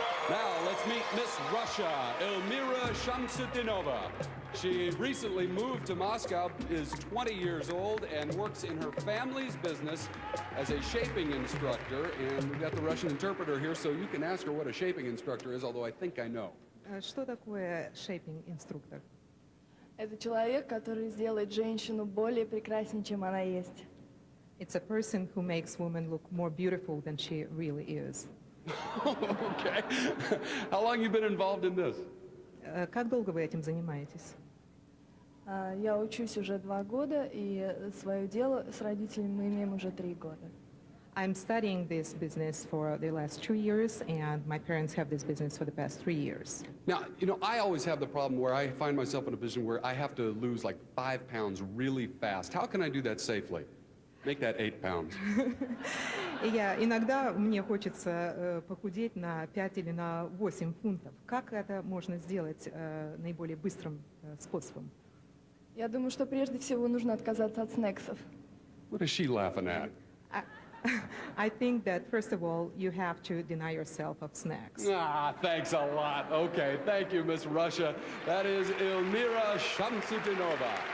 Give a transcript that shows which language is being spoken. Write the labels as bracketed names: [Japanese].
[English] Now, let's meet Miss Russia, Elmira Shamsudinova. She recently moved to Moscow, is 20 years old, and works in her family's business as a shaping instructor. And we've got the Russian interpreter here, so you can ask her what a shaping instructor is, although I think I know. [Russian] Что такое шейпинг-инструктор? Это человек, который сделает женщину более прекраснее, чем она есть. [English] It's a person who makes women look more beautiful than she really is. Okay. How long have you been involved in this? [Russian] Как долго вы этим занимаетесь? Я учусь уже 2 года, и свое дело с родителями мы имеем уже 3 года. [English] I'm studying this business for the last 2 years, and my parents have this business for the past 3 years. Now, you know, I always have the problem where I find myself in a position where I have to lose like 5 pounds really fast. How can I do that safely? Make that 8 pounds. [Russian] Иногда мне хочется похудеть на 5 или на 8 фунтов. Как это можно сделать наиболее быстрым способом? Я думаю, что прежде всего нужно отказаться от снексов. [English] What is she laughing at? I think that, first of all, you have to deny yourself of snacks. Ah, thanks a lot. Okay, thank you, Miss Russia. That is Elmira Shamsuddinova.